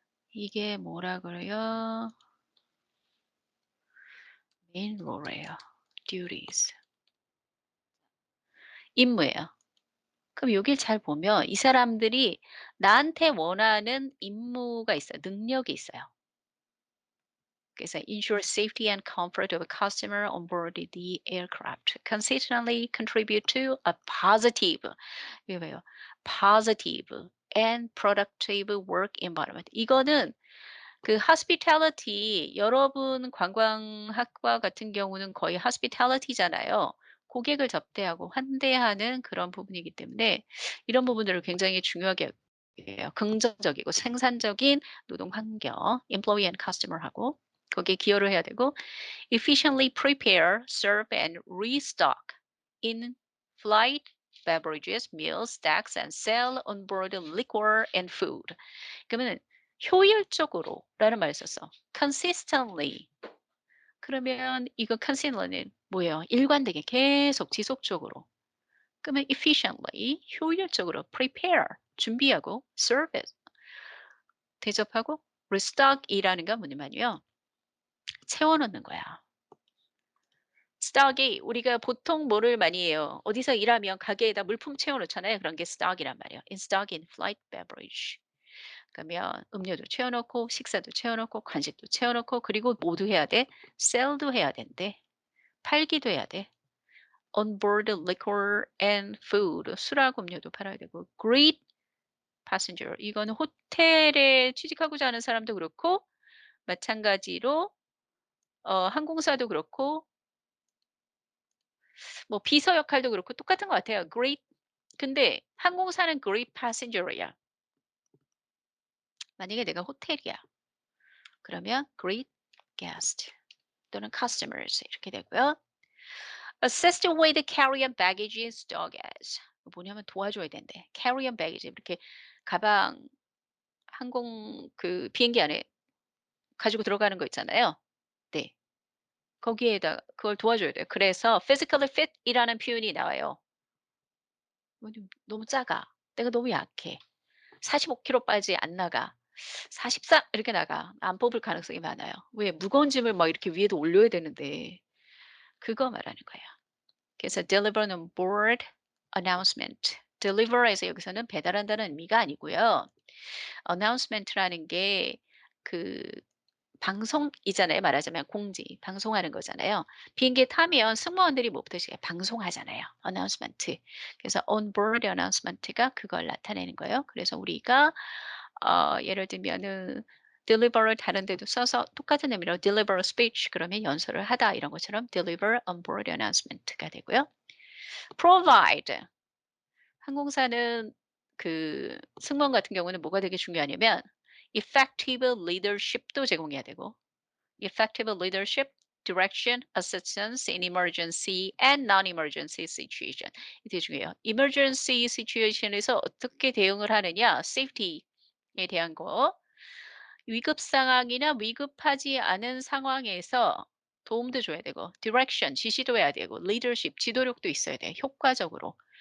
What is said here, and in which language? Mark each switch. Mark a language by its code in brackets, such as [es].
[ko] 이게 뭐라 그래요? 메인 롤이에요. duties. 임무예요. 그럼 여길 잘 보면 이 사람들이 나한테 원하는 임무가 있어요. 능력이 있어요. [en] 그래서 ensure safety and comfort of a customer on board the aircraft. Consistently contribute to a positive, [ko] 이거 봐요. [en] positive and productive work environment. [ko] 이거는 그 hospitality 여러분 관광학과 같은 경우는 거의 hospitality잖아요. 고객을 접대하고 환대하는 그런 부분이기 때문에 이런 부분들을 굉장히 중요하게 여겨요. 긍정적이고 생산적인 노동 환경, [en] employee and customer하고 [ko] 거기에 기여를 해야 되고 [en] efficiently prepare, serve and restock in flight beverages, meals, snacks, and sell on board liquor and food. [ko] 그러면 효율적으로라는 말을 썼어. consistently. 그러면 이거 consistently는 뭐예요? 일관되게 계속 지속적으로. 그러면 efficiently 효율적으로 prepare 준비하고 service 대접하고 restock이라는 건 뭐냐면요. 채워넣는 거야. stock이 우리가 보통 뭐를 많이 해요? 어디서 일하면 가게에다 물품 채워놓잖아요. 그런 게 stock이란 말이에요. [en] in stock in flight beverage. [ko] 그러면 음료도 채워넣고 식사도 채워넣고 간식도 채워넣고 그리고 모두 해야 돼. sell도 해야 된대. 팔기도 해야 돼. [en] on board liquor and food. [ko] 술하고 음료도 팔아야 되고 [en] greet passenger. [ko] 이거는 호텔에 취직하고자 하는 사람도 그렇고 마찬가지로 항공사도 그렇고 뭐 비서 역할도 그렇고 똑같은 것 같아요. greet 근데 항공사는 [en] greet passenger [ko] 야. 만약에 내가 호텔이야. 그러면 [en] greet guest [ko] 또는 customers 이렇게 되고요. [en] assist with carry-on baggage in stowage. [ko] 뭐냐면 도와줘야 된대. carry-on baggage 이렇게 가방 항공 그 비행기 안에 가지고 들어가는 거 있잖아요. 네. 거기에다 그걸 도와줘야 돼요. 그래서 physically fit이라는 표현이 나와요. 뭐냐면 너무 작아. 내가 너무 약해. 45kg까지 안 나가. 44 이렇게 나가. 안 뽑을 가능성이 많아요. 왜? 무거운 짐을 막 이렇게 위에도 올려야 되는데 그거 말하는 거예요. [en] 그래서 deliver on board announcement. [ko] deliver에서 여기서는 배달한다는 의미가 아니고요. announcement라는 게그 방송이잖아요. 말하자면 공지, 방송하는 거잖아요. 비행기에 타면 승무원들이 뭐부터 방송하잖아요. announcement. 그래서 on board announcement가 그걸 나타내는 거예요. 그래서 우리가 예를 들면은 deliver를 다른 데도 써서 똑같은 의미로 deliver speech 그러면 연설을 하다 이런 것처럼 [en] deliver on board announcement [ko] 가 되고요. provide 항공사는 그 승무원 같은 경우는 뭐가 되게 중요하냐면 effective leadership도 제공해야 되고 [en] effective leadership, direction, assistance in emergency and non-emergency situation. [ko] 이 되게 중요해요. emergency situation에서 어떻게 대응을 하느냐, safety에 대한 거, 위급 상황이나 위급하지 않은 상황에서 도움도 줘야 되고, direction, 지시도 해야 되고, leadership, 지도력도 있어야 돼, 효과적으로.